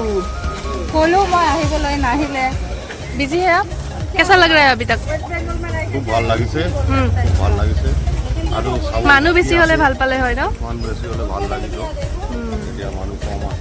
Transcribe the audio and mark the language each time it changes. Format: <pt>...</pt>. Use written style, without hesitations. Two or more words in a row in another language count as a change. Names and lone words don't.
<as>কলো মই আহিবলৈ নাহিলে বিজি হে</as> <hi>कैसा लग रहा है अभी तक</hi> <as>খুব ভাল লাগিছে আৰু মানুহ বেছি হলে ভাল পালে হয় ন মানুহ বেছি হলে ভাল লাগিব এতিয়া মানুহ কম আছে</as>